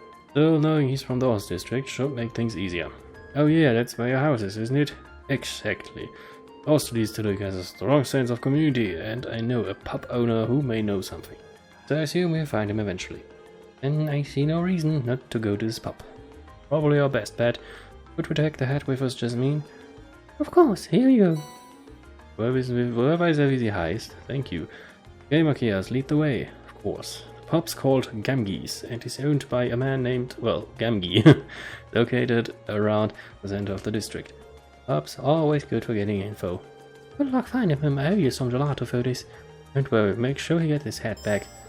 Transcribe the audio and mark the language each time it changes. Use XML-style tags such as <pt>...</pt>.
<en>Still, knowing he's from the Ost district should make things easier. Oh yeah, that's where your house is, isn't it? Exactly. Ost district has a strong sense of community, and I know a pub owner who may know something. So I assume we'll find him eventually. And I see no reason not to go to this pub. Probably our best bet. Would we take the hat with us, Jasmine? Of course, here you go.</en> <de>Woher weiß er, wie sie heißt?</de> <en>Thank you. Okay, Matthias, lead the way. Of course. pub's called Gamgee's and is owned by a man named, well, Gamgee, located around the center of the district. Pub's always good for getting info. Good luck finding him. I owe you some gelato for this. Don't worry, make sure he gets his hat back.</en>